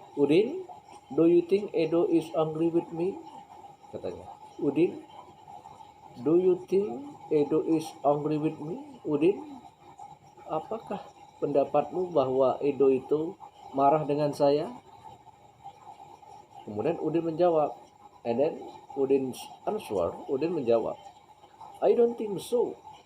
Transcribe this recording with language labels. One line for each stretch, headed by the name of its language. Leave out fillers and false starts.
English: Udin, do you think Edo is angry with me?
Indonesian: Katanya.
English: Udin, do you think Edo is angry with me?
Indonesian: Udin, apakah pendapatmu bahwa Edo itu marah dengan saya? Kemudian Udin menjawab.
English: And then Udin answer,
Indonesian: Udin menjawab,
English: I don't think so.